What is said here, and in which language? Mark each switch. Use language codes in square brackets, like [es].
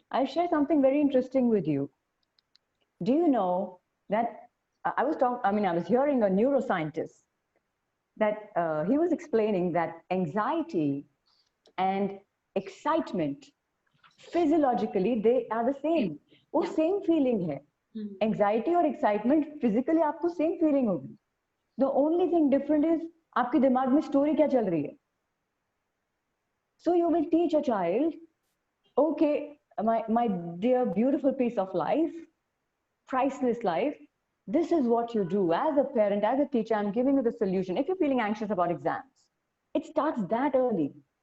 [en] I'll share something very interesting with you. Do you know that I was hearing a neuroscientist that he was explaining that anxiety and excitement, physiologically, they are the same. वो same feeling है. Anxiety or excitement, physically [hi] आपको [en] same feeling होगी. The only thing different is [hi] आपके दिमाग में story क्या चल रही है. [en] So you will teach a child, okay, my dear beautiful piece of life, priceless life, this is what you do. As a parent, as a teacher, I'm giving you the solution. If you're feeling anxious about exams, it starts that early.